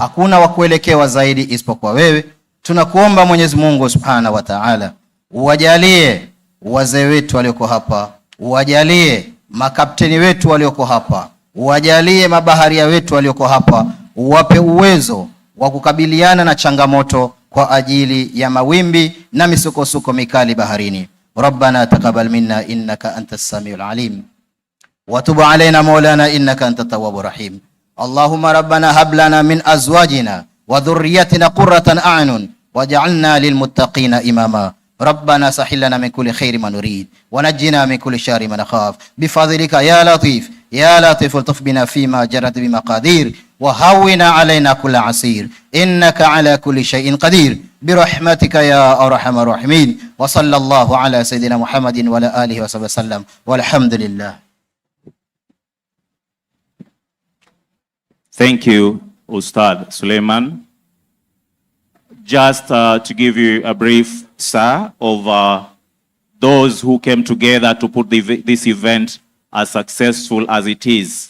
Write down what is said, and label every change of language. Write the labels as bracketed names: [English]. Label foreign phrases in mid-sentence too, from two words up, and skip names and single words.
[Swahili] hakuna wa kuelekewa zaidi isipokuwa wewe. Tunakuomba Mwenyezi Mungu [Arabic] سبحانه وتعالى, [Swahili] uwajalie wazee wetu walioko hapa, uwajalie makapteni wetu walioko hapa, uwajalie mabaharia wetu walioko hapa, uwape uwezo wa kukabiliana na changamoto kwa ajili ya mawimbi na misukosuko mikali baharini. [Arabic] ربنا تقبل منا إنك أنت السميع العليم وتب علينا مولانا إنك أنت التواب الرحيم. اللهم ربنا هب لنا من أزواجنا وذرياتنا قرة أعين واجعلنا للمتقين إماما. ربنا سهل لنا من كل خير ما نريد ونجنا من كل شر ما نخاف بفضلك يا لطيف يا لطيف الطف بنا فيما جرت بمقادير وهون علينا كل عسير إنك على كل شيء قدير برحمتك يا أرحم الراحمين. وصلى الله على سيدنا محمد وعلى آله وصحبه وسلم والحمد لله. [English] Thank you, Ustad Suleiman. Just to give you a brief, sir, of those who came together to put this event as successful as it is.